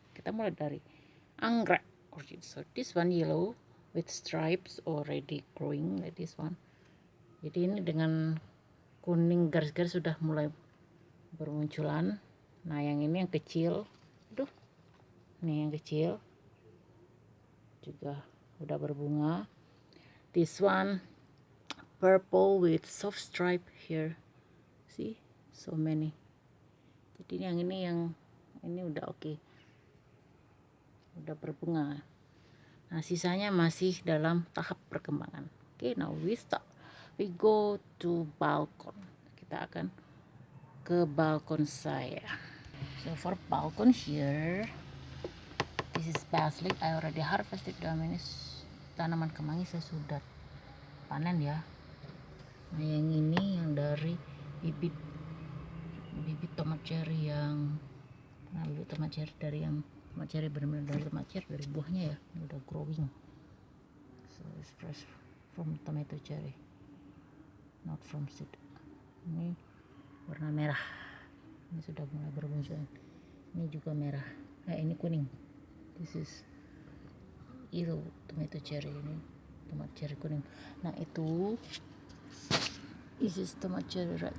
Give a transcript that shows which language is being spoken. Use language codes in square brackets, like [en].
[id] Kita mulai dari anggrek orchid. [en] So this one yellow with stripes already growing like this one. [id] Jadi ini dengan kuning garis-garis sudah mulai bermunculan. Nah yang ini yang kecil, aduh, nih yang kecil juga udah berbunga. [en] This one purple with soft stripe here, see, so many. [id] Jadi yang ini udah oke. Udah berbunga. Nah sisanya masih dalam tahap perkembangan. Oke, [en] now we go to balkon. [id] Kita akan ke balkon saya. [en] So for balkon here, this is basilic. I already harvested them. [id] Ini tanaman kemangi saya sudah panen ya. Nah yang ini yang dari bibit tomat cherry yang tomat cherry dari yang tomat cherry benar-benar dari tomat cherry, dari buahnya ya, ini udah growing. [en] So it's fresh from tomato cherry, not from seed. [id] Ini warna merah, ini sudah mulai bermunculan. Ini juga merah, ini kuning. [en] This is [id] itu tomato cherry, ini tomat cherry kuning. Nah itu [en] this is [id] tomat cherry red.